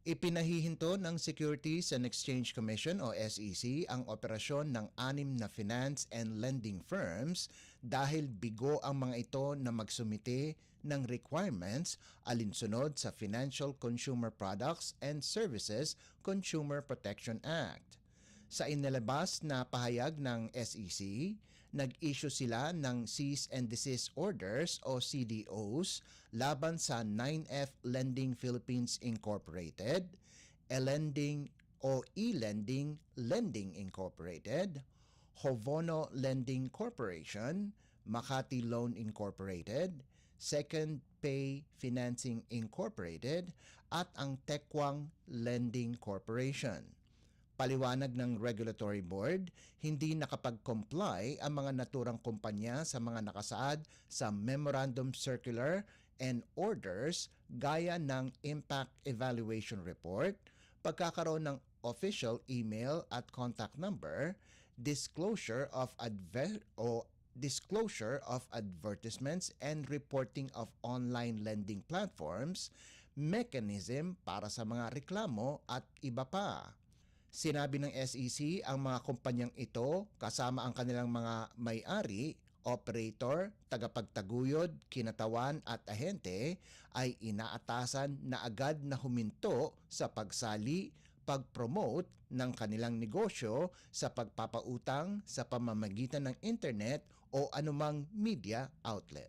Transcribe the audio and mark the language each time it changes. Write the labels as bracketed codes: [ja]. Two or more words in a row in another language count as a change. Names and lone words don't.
[tl] Ipinahihinto ng Securities and Exchange Commission o SEC ang operasyon ng 6 na [en] finance and lending firms [tl] dahil bigo ang mga ito na magsumite ng requirements alinsunod sa Financial Consumer Products and Services Consumer Protection Act. Sa inilabas na pahayag ng SEC, nag-issue sila ng [en] Cease and Desist Orders [tl] o CDOs laban sa 9F Lending Philippines Incorporated, E-Lending o E-Lending Lending Incorporated, Hovono Lending Corporation, Makati Loan Incorporated, Second Pay Financing Incorporated at ang Tekwang Lending Corporation. Paliwanag ng Regulatory Board, hindi nakapag-comply ang mga naturang kumpanya sa mga nakasaad sa Memorandum Circular and Orders gaya ng Impact Evaluation Report, pagkakaroon ng [en] official email [tl] at [en] contact number, disclosure of advertisements and reporting of online lending platforms, [tl] mechanism para sa mga reklamo at iba pa. Sinabi ng SEC ang mga kumpanyang ito kasama ang kanilang mga may-ari, operator, tagapagtaguyod, kinatawan at ahente ay inaatasan na agad na huminto sa pagsali, pag-promote ng kanilang negosyo sa pagpapautang sa pamamagitan ng internet o anumang [en] media outlet.